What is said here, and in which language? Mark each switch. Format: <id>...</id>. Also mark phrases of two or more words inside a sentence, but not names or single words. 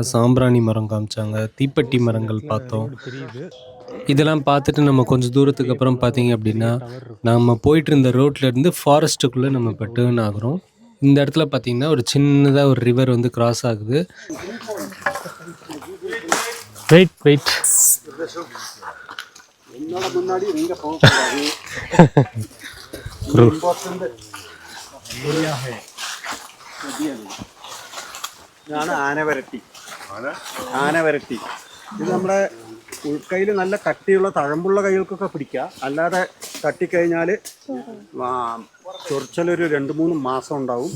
<ta>சாம்பிராணி மரம் காமிச்சாங்க, தீப்பெட்டி மரங்கள் பார்த்தோம். இதெல்லாம் பார்த்துட்டு நம்ம கொஞ்சம் தூரத்துக்கு அப்புறம் பார்த்தீங்க அப்படின்னா நம்ம போயிட்டு இருந்த ரோட்லேருந்து ஃபாரஸ்ட்டுக்குள்ளே நம்ம இப்போ டேர்ன் ஆகுறோம். இந்த இடத்துல பார்த்தீங்கன்னா ஒரு சின்னதாக ஒரு ரிவர் வந்து கிராஸ் ஆகுது.</ta> <en>wait wait</en> <ta>என்னோட முன்னாடி நீங்க போகக்கூடாது.</ta> <ml>ഇതാണ് ആനവരട്ടി. ആനവരട്ടി ഇത് നമ്മുടെ ഉൾക്കൈയിൽ നല്ല കട്ടിയുള്ള തഴമ്പുള്ള കൈകൾക്കൊക്കെ പിടിക്കുക. അല്ലാതെ തട്ടിക്കഴിഞ്ഞാൽ ചൊറിച്ചലൊരു 2-3 മാസം ഉണ്ടാവും.</ml>